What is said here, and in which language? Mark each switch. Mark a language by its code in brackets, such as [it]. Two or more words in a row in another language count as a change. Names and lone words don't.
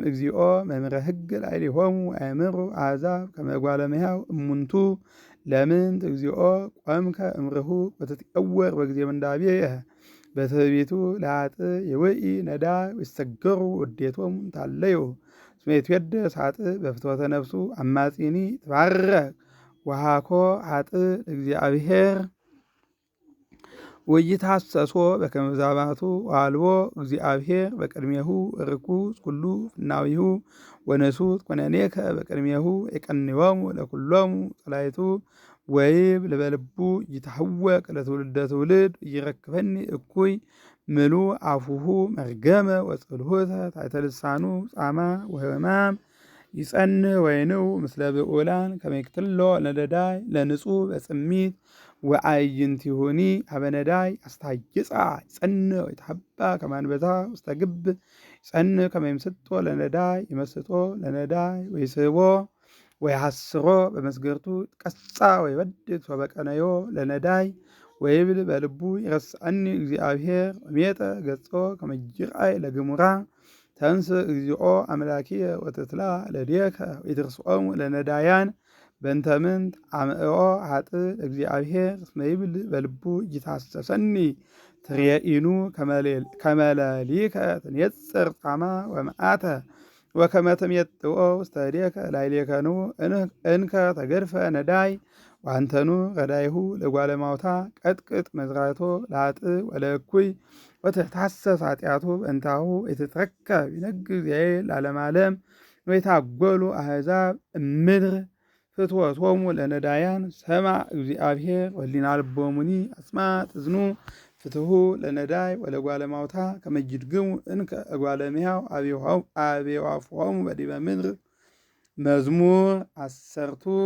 [gez] እግዚኦ መምህረ ሕግ ላዕሌሆሙ አእምሩ አሕዛብ ከመ እጓለ እመሕያው እሙንቱ ለምንት እግዚኦ ቆምከ እምርሁቅ ወትትቀወር በጊዜ ምንዳቤየ በትዕቢቱ ለኃጥእ የውኢ ነዳይ ወይሰገሩ ውዴቶሙ እንታለዩ እስመ ይትዌደስ ኃጥእ በፍትወተ ነፍሱ አማጺኒ ትባረክ ወሃኮ ኃጥእ ለእግዚአብሔር ወይትሐሰሶ በከመ ብዛባቱ ወአልቦ እግዚአብሔር በቅድሜሁ ርኩስ ኩሉ ፍናዊሁ ወነሱት ኰነኔከ በቅድሜሁ የቀንዮሙ ለኵሎሙ ጸላእቱ ወይብ ልበልቡ ይታሐወቅ ለትውልደ ትውልድ ይረክበኒ እኩይ ምሉ አፉሁ መርገመ ወጽልሁተ ታሕተ ልሳኑ ጻማ ወሕማም ይጸንህ ወይንው ምስለ ብዑላን ከመ ይቅትሎ ለነዳይ ለንጹሕ በጽሚት ወአዕይንቲሁኒ ሀበ ነዳይ አስታይጻ ይጸንህ ወይትሐባ ከመ አንበሳ ውስተ ግብ ይጸንህ ከመ ይምስጦ ለነዳይ ይመስጦ ለነዳይ ወይስሕቦ ወይሐስሮ በመስገርቱ ይትቀጻ ወይበድግ ሶበ ቀነዮ ለነዳይ ወይብል በልቡ ይረስዐኒ እግዚአብሔር ወሜጠ ገጾ ከመ ይርአይ ለግሙራ ተንስ እግዚኦ አምላኪየ ወትትላ ለዴከ ወይትርስዖሙ ለነዳያን በእንተ ምንት አምዕኦ ኃጥእ ለእግዚአብሔር እስመ ይብል በልቡ ይታሰሰኒ ትሬኢኑ ከመ ሌሊከ ትኔጽር ጻማ ወመዓተ ወከመ ትሜጥኦ ውስተ እዴከ ላዕሌከኑ እንከ ተገድፈ ነዳይ ወአንተኑ ረዳይሁ ለጓለ እማውታ ቀጥቅጥ መዝራቶ ለኃጥእ ወለእኩይ ወትታሰስ ኃጢአቱ በእንታሁ የትትረከብ ይነግር ዚአየ ለዓለመ ዓለም ወይታጐሉ አሕዛብ እምድር ፍትወቶሙ ለነዳያን ሰማ እግዚአብሔር ወሊና ልቦሙኒ አስማት እዝኑ ፍትሑ ለነዳይ ወለጓለ እማውታ ከመ ይድግሙ እንከ እጓለ እመሕያው አብዮአፍሆሙ በዲበ ምድር። መዝሙር 10